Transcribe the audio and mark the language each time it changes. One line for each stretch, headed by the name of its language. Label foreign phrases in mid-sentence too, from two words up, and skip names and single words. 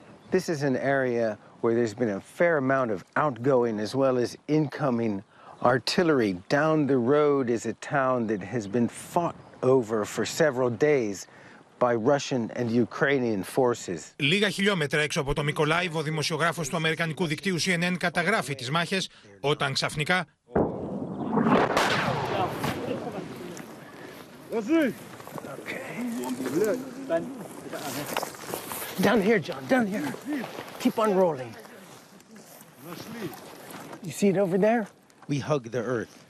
English: This is an area where there's been a fair amount of outgoing as well as incoming artillery. Down the road is a town that has been fought over for several days by Russian and Ukrainian forces.
Greek: Λίγα χιλιόμετρα έξω από το Μικολάιβ, ο δημοσιογράφος του αμερικανικού δικτύου CNN καταγράφει τις μάχες, όταν ξαφνικά
English: Down here, John, down here. Keep on rolling. You see it over there? We hug the earth.